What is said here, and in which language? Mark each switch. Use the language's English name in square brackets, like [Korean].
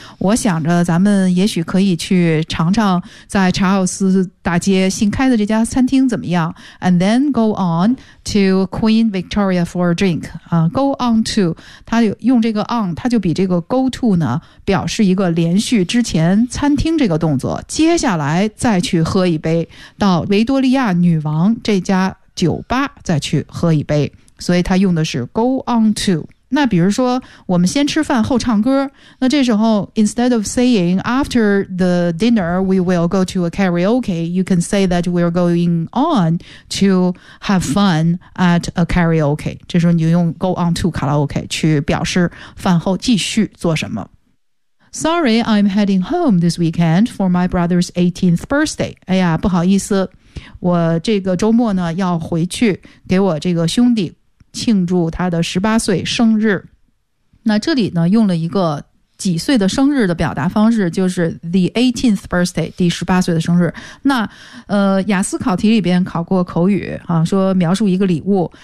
[Chinese] 我想着咱们也许可以去尝尝在查尔斯大街新开的这家餐厅怎么样 ？ [English] And then go on to Queen Victoria for a drink. [Chinese] Go on to， 他用这个 on， 他就比这个 go to 呢，表示一个连续之前餐厅这个动作，接下来再去喝一杯，到维多利亚女王这家酒吧再去喝一杯。所以他用的是 go on to。那比如说我们先吃饭后唱歌，那这时候 [English] instead of saying after the dinner we will go to a karaoke, you can say that we're going on to have fun at a karaoke。 [Chinese] 这时候你就用 go on to karaoke 去表示饭后继续做什么。 [English] Sorry, I'm heading home this weekend for my brother's 18th birthday. [Chinese] 哎呀，不好意思，我这个周末呢要回去给我这个兄弟庆祝他的18岁生日。那这里呢用了一个几岁的生日的表达方式，就是 the 18th birthday， 第18岁的生日。那雅思考题里边考过口语啊，说描述一个礼物。